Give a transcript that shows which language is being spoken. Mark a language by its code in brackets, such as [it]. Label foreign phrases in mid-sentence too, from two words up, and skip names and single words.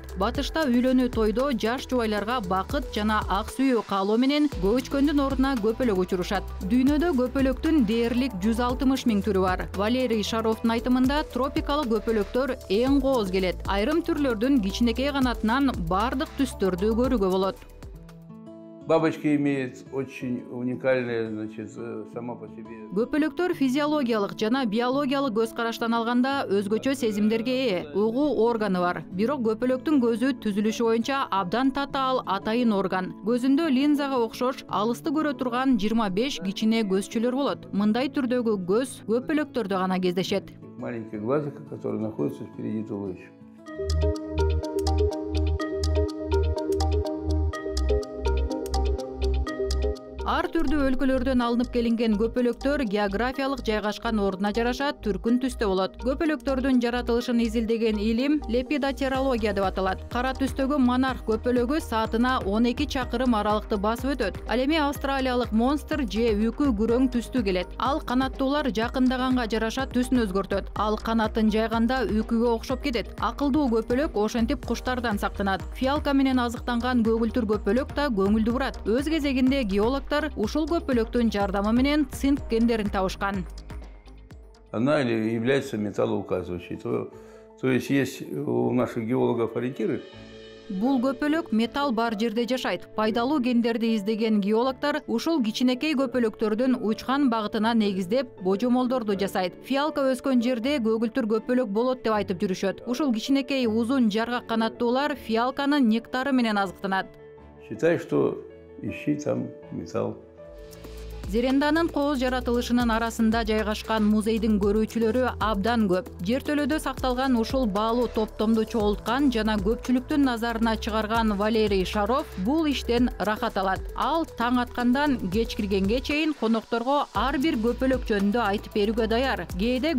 [ky] Батышта үйлөнүү тойдо жаш жубайларга бакыт жана ак сүйүү каалоо менен көчкөндүн ордуна көпөлөк учурушат. Дүйнөдө көпөлөктүн дээрлик 160 000 түрү бар. Валерий Шаровдун айтымында тропикалык көпөлөктөр эң кооз келет. Айрым түрлөрдүн кичинекей канатынан бардык түстөрдү көрүүгө болот. [ru] Бабочка имеет очень уникальное, значит, сама по себе. [ky] Көпөлөктөр физиологиялык жана биологиялык көз караштан алганда өзгөчө сезимдерге ээ, угуу органы бар. Бирок көпөлөктүн көзү түзүлүшү боюнча абдан татаал атайын орган. Көзүндө линзага окшош алысты көрө турган 25 кичине көзчөлөр болот. Мындай түрдөгү көз көпөлөктөрдө гана кездешет. [ru] Маленький глазик, который находится впереди туловища. [ky] Ар түрдүү өлкөлөрдөн алынып келинген көпөлөктөр географиялык жайгашкан ордуна жараша түркүн түстө болот. Көпөлөктөрдүн жаратылышын изилдеген илим лепидотерология деп аталат. Кара түстөгү монарх көпөлөгү саатына 12 чакырым аралыкты басып өтөт. Ал эми австралиялык монстр же үкү күрөң түстүү келет. Ал канаттуулар жакындаганга жараша түсүн өзгөртөт. Ал канатын жайганда үкүгө окшоп кетет. Акылдуу көпөлөк ошентип куштардан сактанат. Фиалка менен азыктанган көгүлтүр көпөлөк да көңүлдүү бурат. Өз кезегинде геологтор ушул көпөлөктүн жардамы менен цинк кендерин табышкан. [ru] Она является металлоуказывающей. То есть у наших геологов ориентиры. [ky] Бул көпөлөк металл бар жерде жашайт. Пайдалуу гендерди издеген геологтор ушул кичинекей көпөлөктөрдүн учкан багытына негиздеп божомолдорду жасайт. Фиалка өскөн жерде көгүлтүр көпөлөк болот деп айтып жүрүшөт. Ушул кичинекей узун жаргак канаттуулар фиалканын нектары менен азыктанат. [ru] Считай, что ищи там металл. [ky] Зеренданын кооз жаратылышынын арасында жайгашкан музейдин көрүүчүлөрү абдан көп. Жер төлөдө сакталган ушул баалуу топтомду чогулткан жана көпчүлүктүн назарына чыгарган Валерий Шаров бул иштен рахат алат. Ал таң аткандан кеч киргенге чейин конокторго ар бир көпөлөк жөнүндө айтып берүүгө даяр.